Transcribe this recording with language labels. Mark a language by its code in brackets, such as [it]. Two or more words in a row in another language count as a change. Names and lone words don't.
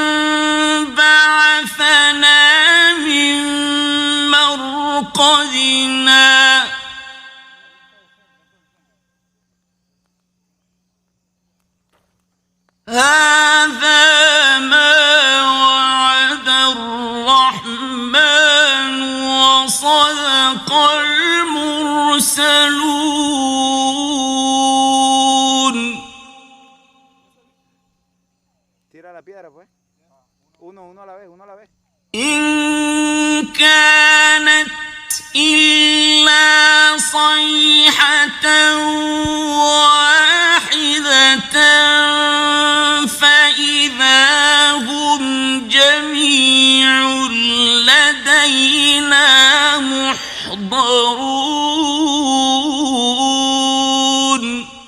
[ar] بعثنا من مرقدنا هذا ما وعد الرحمن وصدق المرسلون. [es] Tira la piedra, pues. Uno a la vez, uno a la vez. [ar] إن كانت إلا صيحة واحدة فإذا هم جميع لدينا محضرون.